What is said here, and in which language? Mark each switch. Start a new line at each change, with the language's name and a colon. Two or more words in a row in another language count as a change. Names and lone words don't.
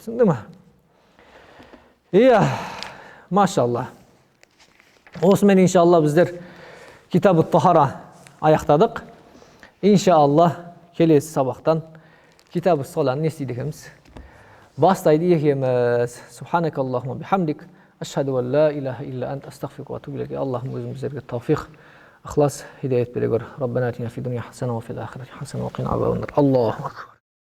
Kazakh: Түсіндің ме? Иә, машалла. Осымен иншалла біздер Китабу Тахара аяқтадық. Иншалла келесі сабақтан Китабу Соланы не істейді екенбіз? Бастайды екенбіз.
Arabic: سبحانك اللهم بحمدك. أشهد أن لا إله إلا أنت أستغفرك وأتوب إليك.
Kazakh: Аллахым өзің біздерге тауфиқ, ықылас, хидаят бере көр.
Arabic: ربنا آتنا في الدنيا حسنة وفي الآخرة حسنة وقنا عذاب النار. الله أكبر.